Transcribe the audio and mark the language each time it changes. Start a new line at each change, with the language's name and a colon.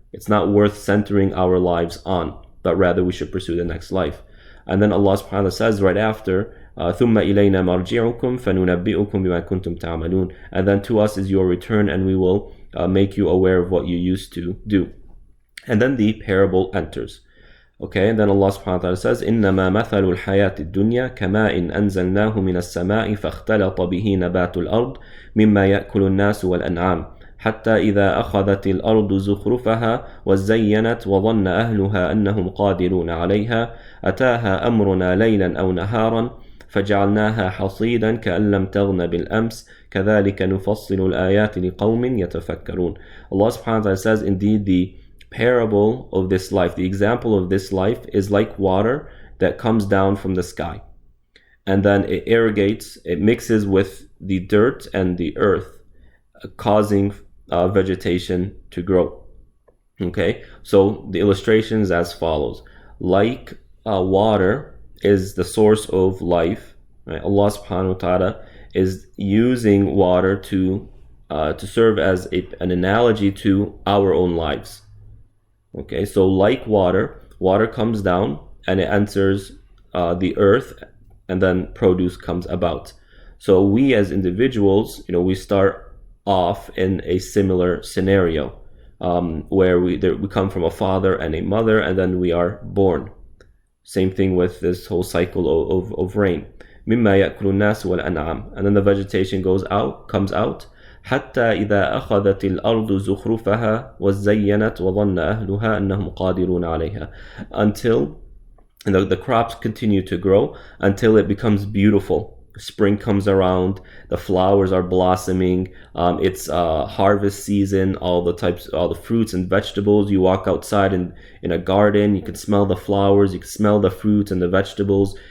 English: It's not worth centering our lives on, but rather we should pursue the next life. And then Allah subhanahu wa ta'ala says right after,
Arabic: ثُمَّ إِلَيْنَا مَرْجِعُكُمْ فَنُنَبِّئُكُم بِمَا كُنتُمْ تَعْمَلُونَ.
English: And then to us is your return, and we will make you aware of what you used to do. And then the parable enters. Okay, and then Allah subhanahu wa ta'ala says,
Arabic: إِنَّمَا مَثَلُ الْحَيَاةِ الدُّنْيَا كَمَاءٍ أَنزَلْنَاهُ مِنَ السَّمَاءِ فَاخْتَلَطَ بِهِ نَبَاتُ الْأَرْضِ مِمَّا يَأْكُلُ النَّاسُ وَالْأَنْعَامُ حتى إذا أخذت الأرض زخرفها وزينت وظن أهلها أنهم قادرون عليها أتاها أمرنا ليلا أو نهارا فجعلناها حصيدا كأن لم تغن بالأمس كذلك نفصل الآيات لقوم يتفكرون.
English: Allah subhanahu wa ta'ala says, indeed the parable of this life, the example of this life is like water that comes down from the sky, and then it irrigates, it mixes with the dirt and the earth, causing vegetation to grow. Okay, so the illustration is as follows. Like water is the source of life, right? Allah subhanahu wa ta'ala is using water to serve as an analogy to our own lives. Okay, so like water comes down and it enters the earth, and then produce comes about. So we as individuals, we start off in a similar scenario, where we come from a father and a mother, and then we are born. Same thing with this whole cycle of rain.
Arabic: مِمَّا يَأْكُلُ النَّاسُ وَالْأَنْعَامُ.
English: And then the vegetation comes out.
Arabic: حتى إذا أخذت الأرض زخرفها وزينت وظن أهلها أنهم قادرون عليها.
English: Until the crops continue to grow until it becomes beautiful. Spring comes around, the flowers are blossoming, it's harvest season, all the fruits and vegetables. You walk outside in a garden, you can smell the flowers, you can smell the fruits and the vegetables.